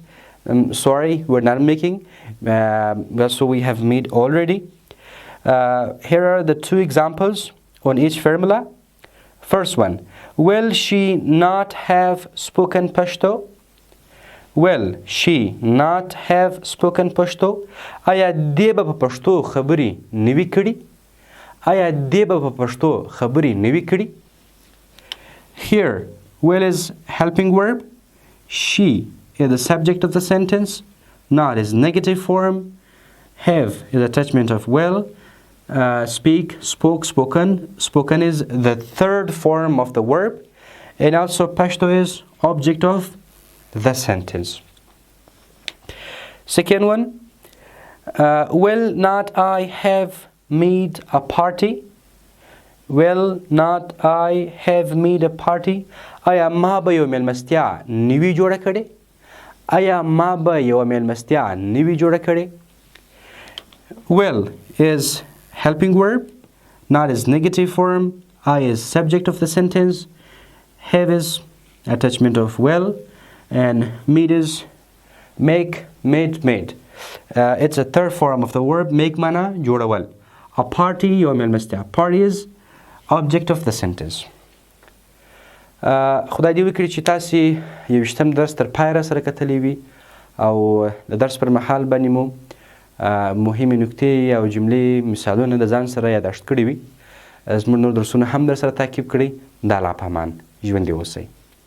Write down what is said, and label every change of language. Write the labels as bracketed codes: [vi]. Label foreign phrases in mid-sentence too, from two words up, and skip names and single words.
[en] Sorry, we're not making, so we have made already. Here are the two examples on each formula. First one, will she not have spoken Pashto? Will she not have spoken Pashto? [ps] آیا دی به په پښتو خبرې نوي کړي؟ آیا دی به په پښتو خبرې نوي کړي؟ [en] Here, will is helping verb. She is the subject of the sentence. Not is negative form. Have is attachment of will. Speak, spoke, spoken. Spoken is the third form of the verb. And also Pashto is object of the sentence. Second one. Will not I have made a party? will not I have made a party [ps] آیا ما به یو میلمستیا نوي جوړه کړې آیا ما به یو میلمستیا نوي جوړه کړې [en] will is helping verb not is negative form I is subject of the sentence have is attachment of will and made is make made it's a third form of the verb make [ps] معنا جوړول [en] a party [ps] یو میلمستیا [en] party is object of the sentence [ps] خدای دې وکړي چې تاسي یوشتم درس تر پای را سره کتلی وي او د درس پر مهال باندې مو مهمې نکتې او جملې مثالونه د ځان سره یاداشت کړي وي زموږ نور درسونه هم در سره تعقیب کړئ د الله په امان ژوندي اوسئ